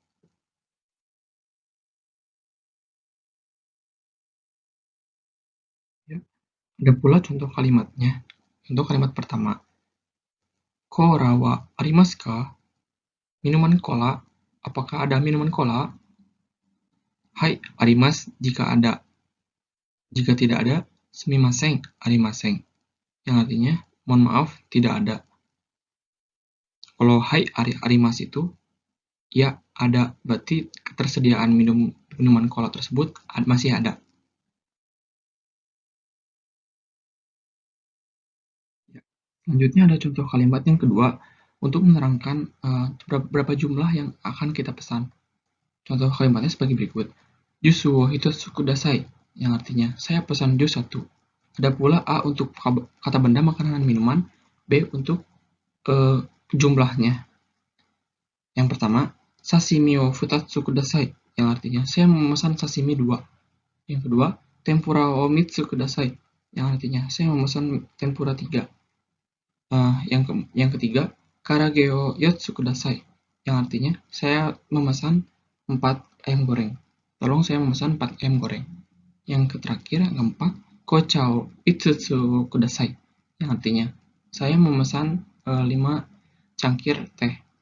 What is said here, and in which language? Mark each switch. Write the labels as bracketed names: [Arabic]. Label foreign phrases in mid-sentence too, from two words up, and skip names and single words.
[Indonesian] Ya. Ada pula contoh kalimatnya. Contoh kalimat pertama. [Japanese] コーラはありますか? [Indonesian] Minuman cola. Apakah ada minuman cola? [Japanese] はい、あります [Indonesian] jika ada. Jika tidak ada, [Japanese] すみません、ありません. [Indonesian] Yang artinya, mohon maaf, tidak ada. Kalau [Japanese] はい あります [Indonesian] itu, ya ada. Berarti ketersediaan minuman cola tersebut masih ada. Selanjutnya ada contoh kalimat yang kedua untuk menerangkan berapa jumlah yang akan kita pesan. Contoh kalimatnya sebagai berikut. [Japanese] ジュースを一つください, [Indonesian] yang artinya saya pesan jus 1. Ada pula A untuk kata benda makanan dan minuman, B untuk jumlahnya. Yang pertama, [Japanese] 刺身を二つください, [Indonesian] yang artinya saya memesan sashimi 2. Yang kedua, [Japanese] 天ぷらを三つください, [Indonesian] yang artinya saya memesan tempura 3. Yang ketiga, [Japanese] 唐揚げを四つください, [Indonesian] yang artinya saya memesan 4 ayam goreng. Tolong saya memesan 4 ayam goreng. Yang terakhir, yang keempat, [Japanese] 紅茶を五つください, [Indonesian] yang artinya saya memesan 5 cangkir teh.